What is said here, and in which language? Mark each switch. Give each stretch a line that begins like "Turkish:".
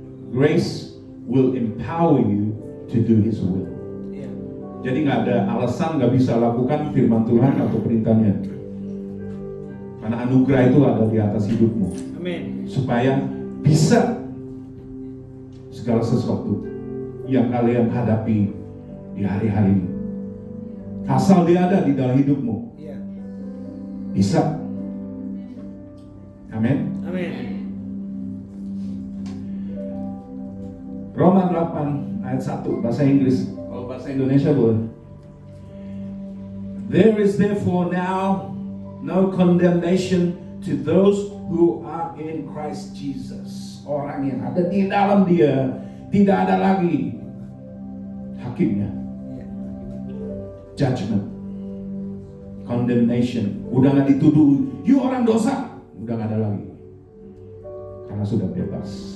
English: Grace will empower you to do His will. Yeah.
Indonesian: Jadi nggak ada alasan nggak bisa lakukan firman Tuhan atau perintahnya. Karena anugerah itu ada di atas hidupmu. Amin. Supaya bisa segala sesuatu yang kalian hadapi di hari-hari ini. Asal dia ada di dalam hidupmu.
English: Yeah.
Indonesian: Bisa. Amin. Amin. Roma 8 ayat 1 bahasa Inggris. Kalau bahasa Indonesia boleh.
English: There is therefore now no condemnation to those who are in Christ Jesus.
Indonesian: Orang yang ada di dalam Dia, tidak ada lagi hakimnya. Judgment. condemnation. Udah nggak dituduh, you orang dosa. Udah nggak ada lagi. Karena sudah bebas.